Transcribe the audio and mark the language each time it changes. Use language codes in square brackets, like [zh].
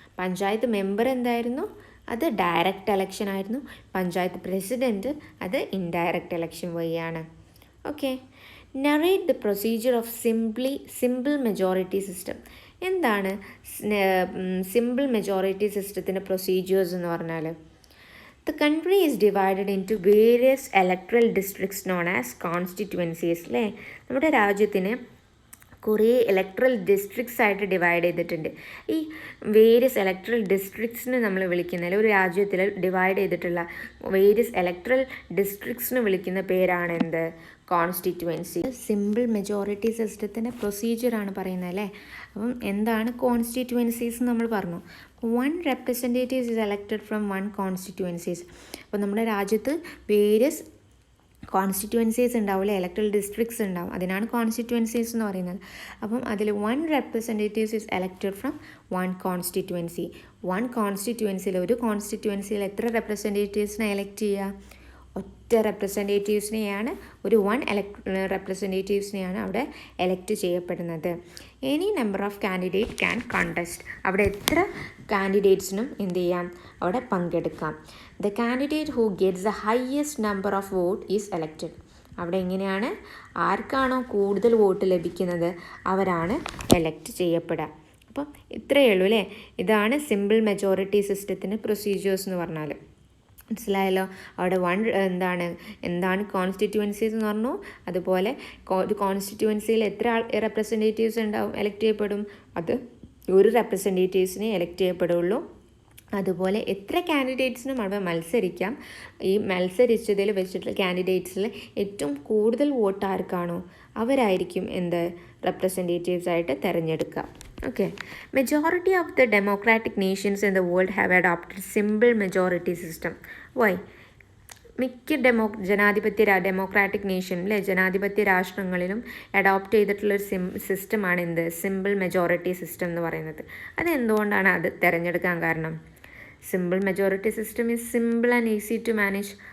[ml] Panchayat member എന്തായിരുന്നു? അത് direct election ആയിരുന്നു. പഞ്ചായത്ത് പ്രസിഡൻറ്റ് അത് ഇൻഡയറക്റ്റ് എലക്ഷൻ വഴിയാണ്. [en] Okay, narrate the procedure of simple majority system. [ml] എന്താണ് സിമ്പിൾ മെജോറിറ്റി സിസ്റ്റത്തിൻ്റെ പ്രൊസീജിയേഴ്സ് എന്ന് പറഞ്ഞാൽ? [en] The country is divided into various electoral districts known as constituencies. [ml] അല്ലേ, നമ്മുടെ രാജ്യത്തിന് കുറേ ഇലക്ട്രൽ ഡിസ്ട്രിക്ട്സ് ആയിട്ട് ഡിവൈഡ് ചെയ്തിട്ടുണ്ട്. ഈ വേരിയസ് ഇലക്ട്രൽ ഡിസ്ട്രിക്ട്സിന് നമ്മൾ വിളിക്കുന്നതിൽ, ഒരു രാജ്യത്തിൽ ഡിവൈഡ് ചെയ്തിട്ടുള്ള വേരിയസ് ഇലക്ട്രൽ ഡിസ്ട്രിക്ട്സിന് വിളിക്കുന്ന പേരാണ് എന്ത്? കോൺസ്റ്റിറ്റ്യുവൻസി. സിമ്പിൾ മെജോറിറ്റി സിസ്റ്റത്തിൻ്റെ പ്രൊസീജിയറാണ് പറയുന്നത് അല്ലേ. അപ്പം എന്താണ് കോൺസ്റ്റിറ്റ്യുവൻസീസ് നമ്മൾ പറഞ്ഞു. [en] 1 representative is elected from 1 constituencies. [ml] അപ്പോൾ നമ്മുടെ രാജ്യത്ത് വേരിയസ് കോൺസ്റ്റിറ്റ്യുവൻസീസ് ഉണ്ടാവില്ല, ഇലക്ട്രൽ ഡിസ്ട്രിക്ട്സ് ഉണ്ടാവും, അതിനാണ് കോൺസ്റ്റിറ്റ്യുവൻസീസ് എന്ന് പറയുന്നത്. അപ്പം അതിൽ [en] 1 representative is elected from 1 constituency. [ml] 1 കോൺസ്റ്റിറ്റ്യുവൻസിയിൽ, ഒരു കോൺസ്റ്റിറ്റ്യുവൻസിയിൽ എത്ര റെപ്രസെൻറ്റേറ്റീവ്സിനെ എലക്ട് ചെയ്യുക? ഒറ്റ റെപ്രസെൻറ്റേറ്റീവ്സിനെയാണ്, ഒരു 1 റെപ്രസെൻറ്റേറ്റീവ്സിനെയാണ് അവിടെ എലക്ട് ചെയ്യപ്പെടുന്നത്. [en] Any number of candidate can contest. [ml] അവിടെ എത്ര കാൻഡിഡേറ്റ്സിനും എന്ത് ചെയ്യാം? അവിടെ പങ്കെടുക്കാം. [en] The candidate who gets the highest number of vote is elected. [ml] അവിടെ എങ്ങനെയാണ്? ആർക്കാണോ കൂടുതൽ വോട്ട് ലഭിക്കുന്നത് അവരാണ് എലക്ട് ചെയ്യപ്പെടുക. അപ്പം ഇത്രയേ ഉള്ളൂ അല്ലേ. ഇതാണ് സിമ്പിൾ മെജോറിറ്റി സിസ്റ്റത്തിൻ്റെ പ്രൊസീജിയേഴ്സ് എന്ന് പറഞ്ഞാൽ. മനസ്സിലായല്ലോ. അവിടെ എന്താണ് കോൺസ്റ്റിറ്റ്യുവൻസീസ് എന്ന് പറഞ്ഞു. അതുപോലെ കോൺസ്റ്റിറ്റ്യുവൻസിയിൽ എത്ര റെപ്രസെൻറ്റേറ്റീവ്സ് ഉണ്ടാവും, എലക്ട് ചെയ്യപ്പെടും? അത് ഒരു റെപ്രസെൻറ്റേറ്റീവ്സിനെ എലക്ട് ചെയ്യപ്പെടുള്ളൂ. അതുപോലെ എത്ര കാൻഡിഡേറ്റ്സിനും അവിടെ മത്സരിക്കാം. ഈ മത്സരിച്ചതിൽ വെച്ചിട്ടുള്ള കാൻഡിഡേറ്റ്സിൽ ഏറ്റവും കൂടുതൽ വോട്ട് ആർക്കാണോ അവരായിരിക്കും റെപ്രസെൻറ്റേറ്റീവ്സ് ആയിട്ട് തിരഞ്ഞെടുക്കുക. [en] Okay, majority of the democratic nations in the world have adopted simple majority system. Why? [ml] മിക്ക ഡെമോക്രാറ്റിക് നേഷൻ അല്ലേ, ജനാധിപത്യ രാഷ്ട്രങ്ങളിലും അഡോപ്റ്റ് ചെയ്തിട്ടുള്ളൊരു സിസ്റ്റമാണ് സിമ്പിൾ മെജോറിറ്റി സിസ്റ്റം എന്ന് പറയുന്നത്. അതെന്തുകൊണ്ടാണ് അത് തിരഞ്ഞെടുക്കാൻ കാരണം? [en] Simple majority system is simple and easy to manage.